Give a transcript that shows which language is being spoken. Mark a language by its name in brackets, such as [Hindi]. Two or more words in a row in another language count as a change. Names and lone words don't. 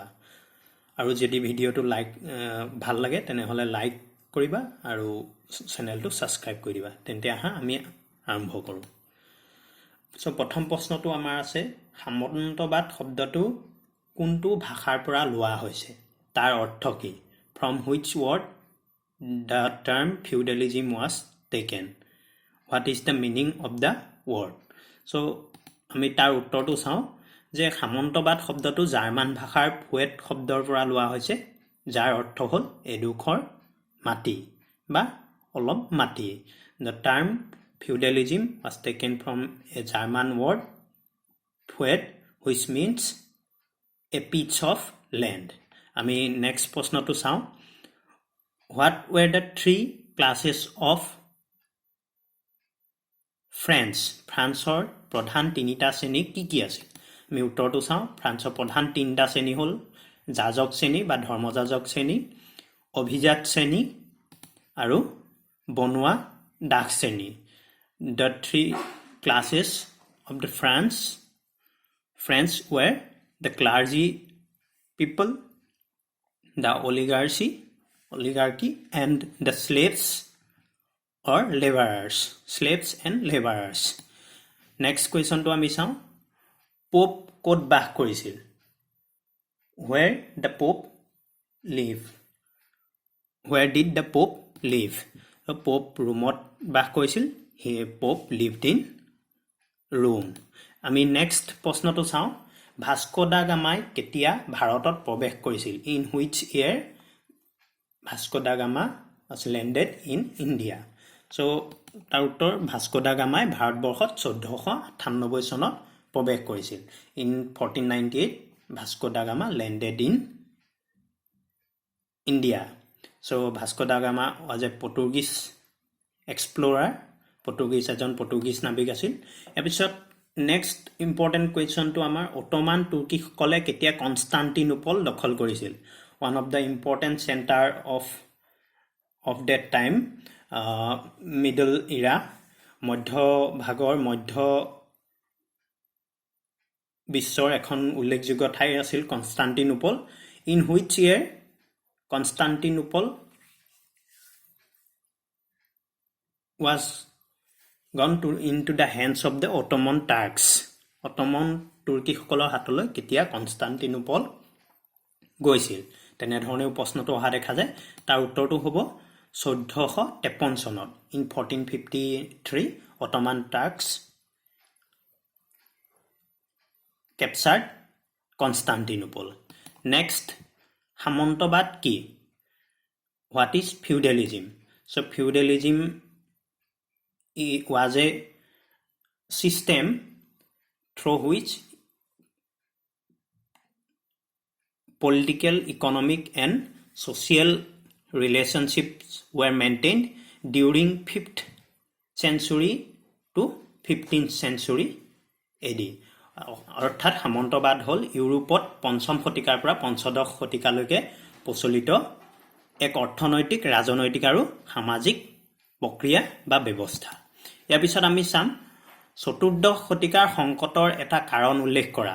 [Assamese] আৰু যদি ভিডিঅ'টো ভাল লাগে তেনেহ'লে লাইক কৰিবা আৰু চেনেলটো ছাবস্ক্ৰাইব কৰি দিবা। তেন্তে আমি আৰম্ভ কৰোঁ। প্ৰথম প্ৰশ্নটো আমাৰ আছে, সামন্তবাদ শব্দটো কোনটো ভাষাৰ পৰা লোৱা হৈছে, তাৰ অৰ্থ কি? [English] from which word the term feudalism was taken? What is the meaning of the word? So [Assamese] আমি তাৰ উত্তৰটো চাওঁ যে সামন্তবাদ শব্দটো জাৰ্মান ভাষাৰ ফুৱেট শব্দৰ পৰা লোৱা হৈছে, যাৰ অৰ্থ হ'ল এডোখৰ মাটি বা অলপ মাটি। [English] The term feudalism was taken from a German word fuet, which means a piece of land. [Assamese] আমি নেক্সট প্ৰশ্নটো চাওঁ। [English] What were the three classes of France? [Assamese] ফ্ৰান্সৰ প্ৰধান তিনিটা শ্ৰেণী কি কি আছিল? আমি উত্তৰটো চাওঁ। ফ্ৰান্সৰ প্ৰধান তিনিটা শ্ৰেণী হ'ল যাজক শ্ৰেণী বা ধৰ্মযাজক শ্ৰেণী, অভিজাত শ্ৰেণী আৰু বনুৱা দাস শ্ৰেণী। [English] The three classes of the France were the clergy people, the oligarchy and the slaves or laborers. Next question to [Assamese] আমি চাওঁ, পোপ ক'ত বাস কৰিছিল? [English] Where did the Pope live? [Assamese] পোপ ৰোমত বাস কৰিছিল। পোপ [English] lived in Rome. [Assamese] আমি নেক্সট প্ৰশ্নটো চাওঁ, ভাস্কো দা গামাই কেতিয়া ভাৰতত প্ৰৱেশ কৰিছিল? [English] In which year Vasco da Gama was landed in India? [Assamese] So তাৰ উত্তৰ, ভাস্কো দা গামাই ভাৰতবৰ্ষত 1498 চনত প্ৰৱেশ কৰিছিল। [English] In 1498 Vasco da Gama landed in India. So Vasco da Gama was a Portuguese explorer, [Assamese] এজন পৰ্তুগীজ নাবিক আছিল। এপিছত [English] next important [Assamese] কুৱেশ্যনটো আমাৰ, অটোমান তুৰ্কীসকলে কেতিয়া কনষ্টাণ্টিনোপল দখল কৰিছিল? [English] One of the important center of that time, middle era, [Assamese] মধ্য বিশ্বৰ এখন উল্লেখযোগ্য ঠাই আছিল কনষ্টাণ্টিনোপল। [English] In which year Constantinople was gone into the hands of the Ottoman Turks? [Assamese] অটোমান তুৰ্কীসকলৰ হাতলৈ কেতিয়া কনষ্টাণ্টিনোপল গৈছিল? তেনেধৰণেও প্ৰশ্নটো অহা দেখা যায়। তাৰ উত্তৰটো হ'ব 1453 চনত। [English] In 1453 Ottoman Turks captured Constantinople. Next, [Assamese] সামন্তবাদ কি? [English] What is feudalism? So feudalism was a system through which political, economic and social relationships were maintained during 5th century to 15th century AD. [Assamese] অৰ্থাৎ সামন্তবাদ হ'ল ইউৰোপত 5ম শতিকাৰ পৰা 15শ শতিকালৈকে প্ৰচলিত এক অৰ্থনৈতিক, ৰাজনৈতিক আৰু সামাজিক প্ৰক্ৰিয়া বা ব্যৱস্থা। ইয়াৰ পিছত আমি চাম, 14শ শতিকাৰ সংকটৰ এটা কাৰণ উল্লেখ কৰা।